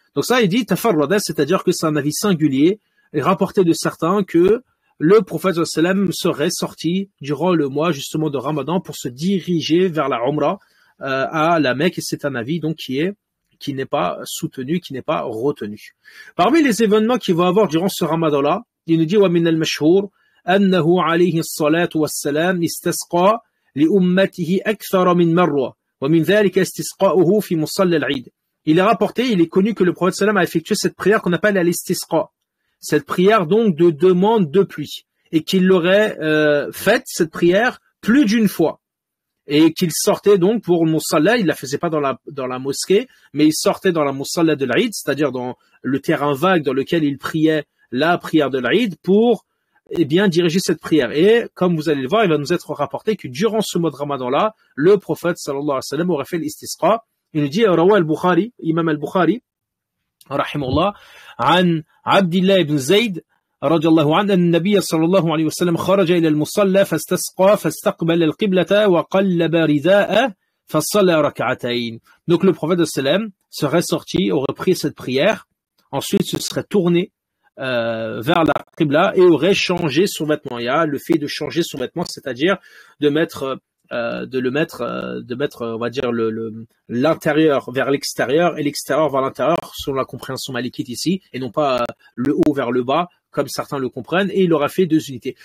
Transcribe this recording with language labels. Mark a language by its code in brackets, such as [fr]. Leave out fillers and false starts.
[fr] Donc ça il dit تفرد, c'est-à-dire que c'est un avis singulier et rapporté de certains que le prophète sallallahu alayhi wa sallam serait sorti durant le mois justement de Ramadan pour se diriger vers la Umrah à la Mecque, et c'est un avis donc qui n'est pas soutenu, qui n'est pas retenu. Parmi les événements qu'il va avoir durant ce Ramadan-là, il nous dit [ar] وَمِنَ الْمَشْهُورِ أَنَّهُ عَلَيْهِ الصَّلَاةُ وَالسَّلَامُ اسْتَسْقَى لِأُمَّتِهِ أَكْثَرَ مِنْ مَرَّةٍ وَمِنْ ذَلِكَ اسْتِسْقَاؤُهُ فِي مُصَلَّى الْعِيدِ. [fr] Il est rapporté, il est connu que le prophète sallallahu alayhi wa sallam a effectué cette prière qu'on appelle al-istisqa, cette prière donc de demande de pluie, et qu'il l'aurait faite, cette prière, plus d'une fois. Et qu'il sortait donc pour le Musalla, il la faisait pas dans la mosquée, mais il sortait dans la Musalla de l'Aïd, c'est-à-dire dans le terrain vague dans lequel il priait la prière de l'Aïd pour, bien, diriger cette prière. Et, comme vous allez le voir, il va nous être rapporté que durant ce mois de Ramadan-là, le prophète, sallallahu alayhi wa sallam, aurait fait l'istisqa. Il nous dit, [ar] Rawa al-Bukhari, Imam al-Bukhari, rahimahullah, عن عبد الله بن زيد رضي الله عنه أن النبي صلى الله عليه وسلم خرج إلى المصلى فاستسقى فاستقبل القبلة وقلب رداءه فصلى ركعتين. [fr] Donc le prophète sallam serait sorti, aurait pris cette prière, ensuite se serait tourné vers la qibla et aurait changé son vêtement. Il y a le fait de changer son vêtement, c'est-à-dire de mettre, on va dire l'intérieur vers l'extérieur et l'extérieur vers l'intérieur, selon la compréhension malikite ici, et non pas le haut vers le bas, comme certains le comprennent, et il aura fait 2 unités.